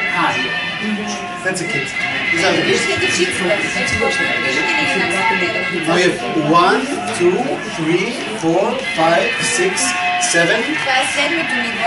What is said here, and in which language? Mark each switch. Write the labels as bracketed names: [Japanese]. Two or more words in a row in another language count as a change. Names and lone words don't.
[English] Ah, here. That's a kid. These are the kids. [Bulgarian] Вижте дечицата, вече почва. Виждате ли как се гледат? [English] Now you have 1, 2, 3, 4, 5, 6, 7. [Bulgarian] Това е седмото ниво.